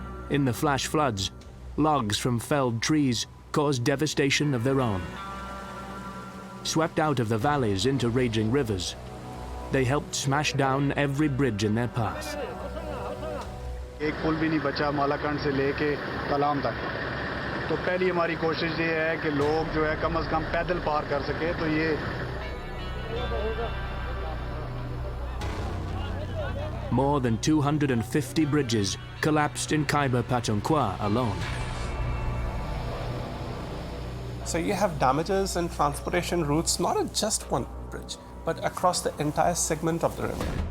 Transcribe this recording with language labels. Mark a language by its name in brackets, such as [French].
[English] In the flash floods, logs from felled trees caused devastation of their own. Swept out of the valleys into raging rivers, they helped smash down every bridge in their path. [Hindi] एक पुल भी नहीं बचा मालाकंड से लेके कलाम तक तो पहली हमारी कोशिश ये है कि लोग जो है कम से कम पैदल पार कर सके तो ये [English] More than 250 bridges collapsed in Khyber Pakhtunkhwa alone. So you have damages and transportation routes not at just one bridge, but across the entire segment of the river.